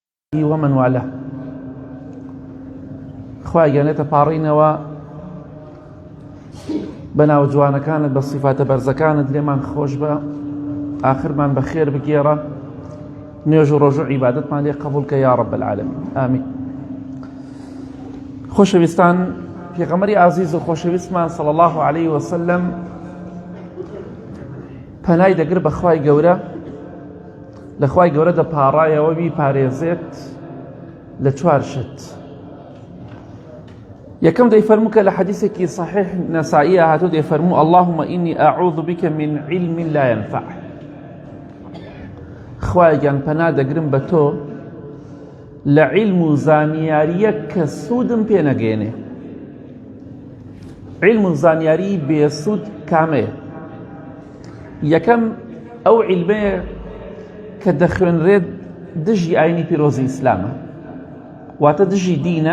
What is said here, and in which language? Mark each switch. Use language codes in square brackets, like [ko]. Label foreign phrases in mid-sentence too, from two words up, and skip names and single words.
[ar] ومن والاه [ckb] خوای گەنێتە پاڕینەوە بەناو جوانەکانت بە سیفاتە بەرزەکانت لێمان خۆش بە ئاخرمان بە خێر بگێڕە نوێژ و ڕۆژ و عیبادەتمان لێ قبوڵکە [ar] یا رب العالمین [ckb] ئامین. خۆشەویستان، پێغەمبەری عەزیز و خۆشەویستمان [ar] صلی الله عليه وسلم [ckb] پەنای دەگر بە خوای گەورە، لە خوای گەورە دەپاڕایەوە بیپارێزێت لە چوار شت. یەکەم دەیفەرموو کە لە حەدیثێکی صحیح نەسائیە هاتوو دەیفەرموو [ar] اللهم إني أعوذ بك من علم لا ينفع. [ckb] خوایگیان پەنا دەگرم بە تۆ لە علم و زانیاریە کە سوودم پێ نەگەێنێ. علم و زانیاری بێسوود کامەیە؟ یەکەم ئەو علمەیە کە دەخوێنرێت دژی ئاینی پیرۆزی ئیسلامە، واتە دژی دینە.